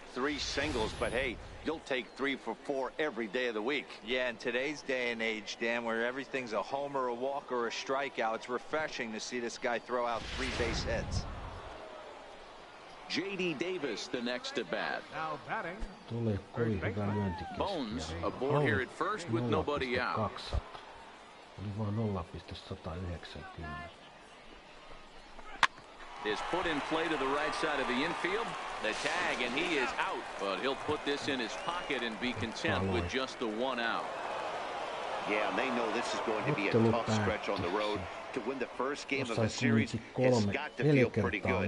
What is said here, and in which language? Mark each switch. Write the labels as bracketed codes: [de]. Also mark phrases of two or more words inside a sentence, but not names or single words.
[en] 3 singles, but hey, you'll take 3 for 4 every day of the week. Yeah, in today's day and age, Dan, where everything's a homer, a walk, or a strikeout, it's refreshing to see this guy throw out 3 base hits. J.D. Davis the next to bat. Now batting. [fi] Tulee kovin hyvä lyöntikeski. [en] Bones aboard here at first with nobody out. 200. [fi] Oli vaan 0.190. [en] Is put in play to the right side of the infield. The tag, and he is out. But he'll put this in his pocket and be content with just the one out. Yeah, they know this is going to be a tough stretch on the road. To win the first game of the series, it's got to feel pretty good.